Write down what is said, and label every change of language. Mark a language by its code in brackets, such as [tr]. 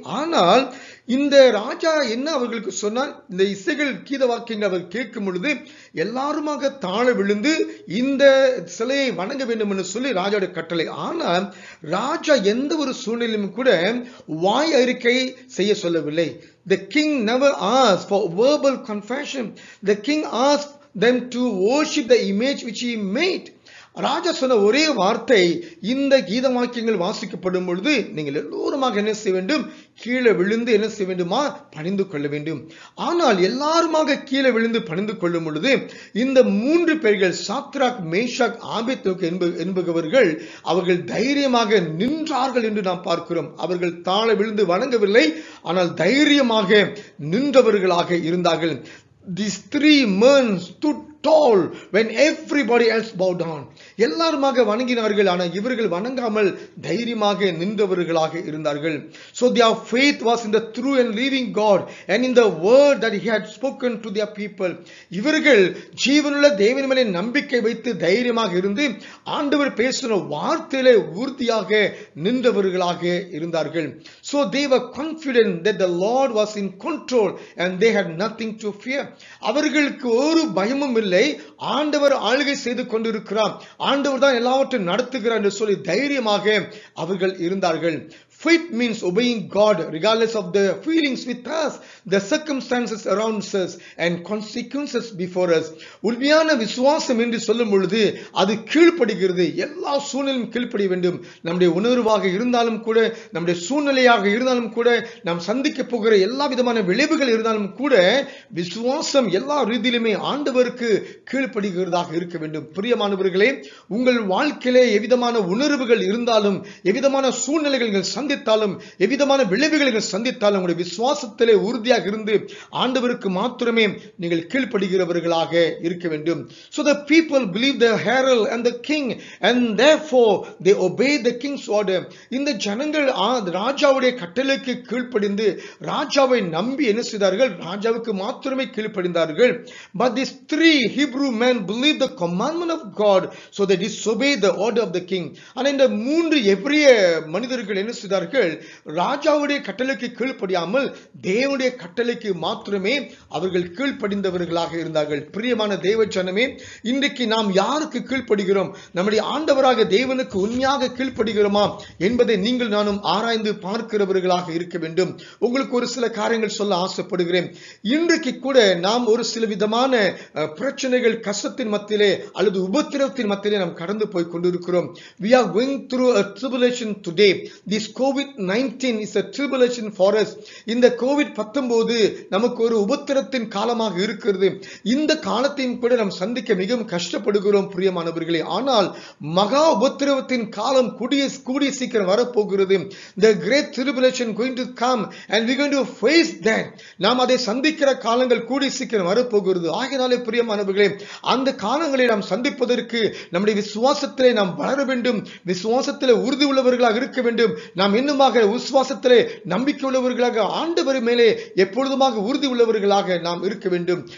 [ta] ஆனால் இந்த ராஜா என்ன அவர்களுக்கு சொன்னார்? இந்த இசைகள் கீத வாக்கியங்கள் அவர் கேட்கும் பொழுது எல்லாருமாக தாழ விழுந்து இந்த சிலையை வணங்க வேண்டும் என்று சொல்லி ராஜாவுடைய கட்டளை. ஆனால் ராஜா எந்த ஒரு சூழ்நிலையும் கூட வாய் அறிக்கை செய்ய சொல்லவில்லை. [en] The king never asked for verbal confession. The king asked them to worship the image which he made. [ta] ராஜா சொன்ன ஒரே வார்த்தை, இந்த கீத வாக்கியங்கள் வாசிக்கப்படும் பொழுது நீங்கள் எல்லோருமாக என்ன செய்ய வேண்டும்? கீழே விழுந்து என்ன செய்ய வேண்டுமா? பணிந்து கொள்ள வேண்டும். ஆனால் எல்லாருமாக கீழே விழுந்து பணிந்து கொள்ளும் பொழுது இந்த 3 பேர்கள் சாத்ராக், மேஷாக், ஆபேத்நேகோ என்பவர்கள் அவர்கள் தைரியமாக நின்றார்கள் என்று நாம் பார்க்கிறோம். அவர்கள் தாழ விழுந்து வணங்கவில்லை, ஆனால் தைரியமாக நின்றவர்களாக இருந்தார்கள். [en] These 3 men stood tall when everybody else bowed down. [ta] எல்லாருமாக வணங்கினார்கள், ஆனால் இவர்கள் வணங்காமல் தைரியமாக நின்றவர்களாக இருந்தார்கள். [en] So their faith was in the true and living God and in the word that he had spoken to their people. [ta] இவர்கள் ஜீவனுள்ள தேவன் மேல் நம்பிக்கை வைத்து தைரியமாக இருந்து ஆண்டவர் பேசின வார்த்தையிலே உறுதியாக நின்றவர்களாக இருந்தார்கள். [en] So they were confident that the Lord was in control and they had nothing to fear. [ta] அவர்களுக்கு ஒரு பயமும் இல்லை. ஆண்டவர் ஆளுகை செய்து கொண்டிருக்கிறார், ஆண்டவர் தான் எல்லாவற்றையும் நடத்துகிறார் என்று சொல்லி தைரியமாக அவர்கள் இருந்தார்கள். [en] Faith means obeying God regardless of the feelings with us, the circumstances around us and consequences before us. [ta] உண்மையான விசுவாசம் என்று சொல்லும் பொழுது அது கீழ்ப்படுகிறது. எல்லா சூழ்நிலையும் கீழ்ப்படிய வேண்டும். நம்முடைய உணர்வாக இருந்தாலும் கூட, நம்முடைய சூழ்நிலையாக இருந்தாலும் கூட, நாம் சந்திக்க போகிற எல்லா விதமான விளைவுகள் இருந்தாலும் கூட விசுவாசம் எல்லா ரீதியிலுமே ஆண்டவருக்கு கீழ்ப்படுகிறதாக இருக்க வேண்டும். பிரியமானவர்களே, உங்கள் வாழ்க்கையிலே எவ்விதமான உணர்வுகள் இருந்தாலும், எவ்விதமான சூழ்நிலைகள் சந்தித்தாலும், எவ்விதமான விளைவுகளை சந்தித்தாலும் உங்களுடைய விசுவாசத்திலே உறுதியாக இருந்து ஆண்டவருக்கு மாத்திரமே நீங்கள் கீழ்ப்படுகிறவர்களாக இருக்க வேண்டும். [en] So the people believed the herald and the king and therefore they obeyed the king's order. [ta] இந்த ஜனங்கள் ராஜாவுடைய கட்டளைக்கு கீழ்ப்படிந்து ராஜாவை நம்பி என்ன செய்தார்கள்? ராஜாவுக்கு மாத்திரமே கீழ்ப்படிந்தார்கள். [en] But these 3 Hebrew men believed the commandment of God, so they disobeyed the order of the king. [ta] ஆனால் இந்த 3 எபிரிய மனிதர்கள் என்ன செய்தார்கள்? ராஜாவுடைய கட்டளைக்கு கீழ்ப்படியாமல் தேவனுடைய கட்டளைக்கு மாத்திரமே அவர்கள் கீழ்ப்படிந்தவர்களாக இருந்தார்கள். பிரியமான தேவ ஜனமே, இன்றைக்கு நாம் யாருக்கு கீழ்ப்படுகிறோம்? நம்முடைய ஆண்டவராக தேவனுக்கு உண்மையாக கீழ்ப்படுகிறோமா என்பதை நீங்கள் நானும் ஆராய்ந்து பார்க்கிறவர்களாக இருக்க வேண்டும். உங்களுக்கு ஒரு சில காரியங்கள் சொல்ல ஆசைப்படுகிறேன். இன்றைக்கு கூட நாம் ஒரு சில விதமான பிரச்சனைகள், கஷ்டத்தின் மத்தியிலே அல்லது உபத்திரவத்தின் மத்தியிலே நாம் கடந்து போய் கொண்டிருக்கிறோம். [en] We are going through a tribulation today. This COVID-19 is a tribulation for us. [ta] இந்த COVID-19 நமக்கு ஒரு உபத்திரத்தின் காலமாக இருக்கிறது. இந்த காலத்தையும் கூட நாம் சந்திக்க மிகவும் கஷ்டப்படுகிறோம் பிரியமானவர்களே. ஆனால் மகா உபத்திரவத்தின் காலம் கூடிய சீக்கிரம் வரப்போகிறது. [en] The great tribulation going to come and we going to face that. [ta] நாம் அதை சந்திக்கிற காலங்கள் கூடிய சீக்கிரம் வரப்போகிறது. ஆகையாலே பிரியமானவர்களே, அந்த காலங்களை நாம் சந்திப்பதற்கு நம்முடைய விசுவாசத்திலே நாம் வளர வேண்டும், விசுவாசத்திலே உறுதி உள்ளவர்களாக இருக்க வேண்டும். நாம் இன்னுமாக விசுவாசத்திலே நம்பிக்கை உள்ளவர்களாக ஆண்டவர் மேலே எப்பொழுதுமாக உறுதி உள்ளவர்களாக நாம் இருக்க வேண்டும்.